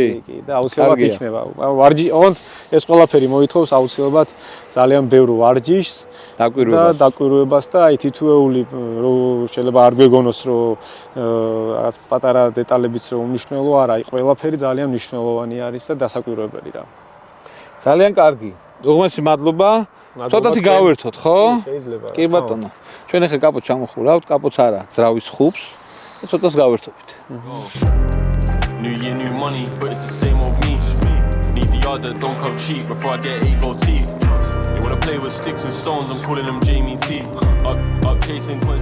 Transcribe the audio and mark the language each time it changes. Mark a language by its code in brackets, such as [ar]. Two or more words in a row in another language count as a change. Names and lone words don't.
[ka] კი, და აუცილებლად იქნება. ვარჯი, ოღონდ ეს ყველაფერი მოითხოვს აუცილებლად ძალიან ბევრ ვარჯიშს და დაკვირვებას და აი თითოეული რომ შეიძლება არ გვეგონოს რომ რაღაც პატარა დეტალებიც რომ უმნიშვნელო არა, აი ყველაფერი ძალიან მნიშვნელოვანი არის და დასაკვირვებელი რა. ძალიან კარგი. უღმესი მადლობა. ცოტათი გავერთოთ, ხო? შეიძლება. კი ბატონო. ჩვენ ახლა კაპოტს ჩამოხურავთ, კაპოტს არა, ძრავის ხუბს და ცოტას გავერთობით. [en] New year, new money, but it's the same old me. Need the yard that don't come cheap before I get ego teeth. They wanna play with sticks and stones, I'm calling them Jamie T. Up chasing coins.